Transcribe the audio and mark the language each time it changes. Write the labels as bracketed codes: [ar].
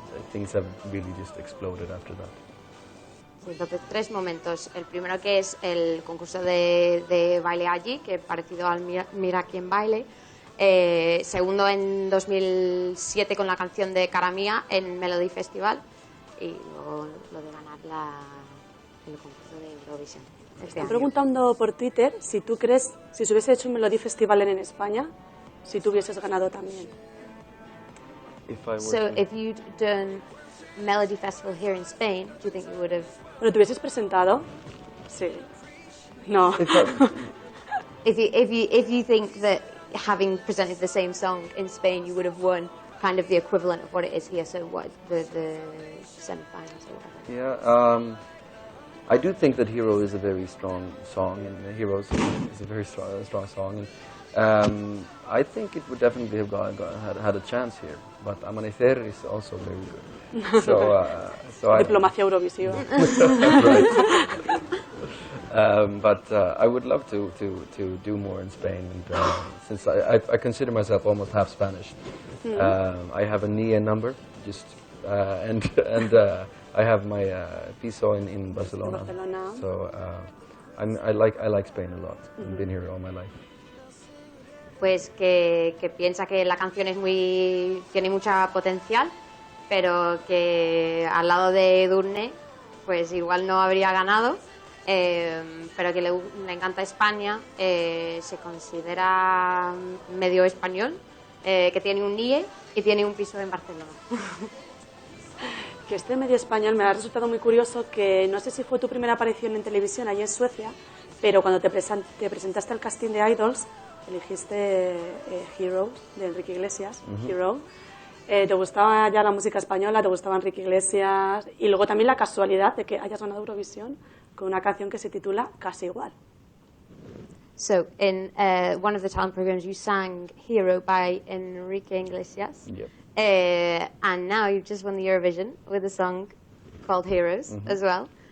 [en] Things have really just exploded after that. [es] Entonces, 3 momentos. El primero que es el concurso de baile allí, que parecido al Mira quién baile. Segundo en 2007 con la canción de Cara Mía en Melody Festival. Y luego lo de ganar el concurso de Eurovisión. Están preguntando por Twitter si tú crees, si se hubiese hecho un Melody Festival en España, si tú hubieses ganado también. [en] If you'd done Melody Festival here in Spain, do you think you would have? [es] Bueno, ¿te hubieses presentado? Sí. No. [en] If you think that having presented the same song in Spain, you would have won kind of the equivalent of what it is here, so what the semi-finals or whatever. Yeah, I do think that Hero is a very strong song, and Heroes is a very strong song. And, I think it would definitely have had a chance here, but Amanecer is also very good. So [es] Diplomacia Eurovisiva. [en] Right. But I would love to do more in Spain, and, since I consider myself almost half Spanish. I have a NIE number, just and I have my piso in Barcelona. So I like Spain a lot. I've been here all my life. [es] Pues que piensa que la canción tiene mucha potencial, pero que al lado de Edurne pues igual no habría ganado, pero que le encanta España, se considera medio español, que tiene un NIE y tiene un piso en Barcelona. Que este medio español me ha resultado muy curioso, que no sé si fue tu primera aparición en televisión allí en Suecia, pero cuando te presentaste al casting de Idols, elegiste Heroes de Enrique Iglesias, Hero. ¿Te gustaba ya la música española? ¿Te gustaba Enrique Iglesias? Y luego también la casualidad de que hayas ganado Eurovisión con una canción que se titula Casi Igual. [en] So, in one of the talent programs, you sang Hero by Enrique Iglesias. Yep. And now you've just won the Eurovision with a song called Heroes as well.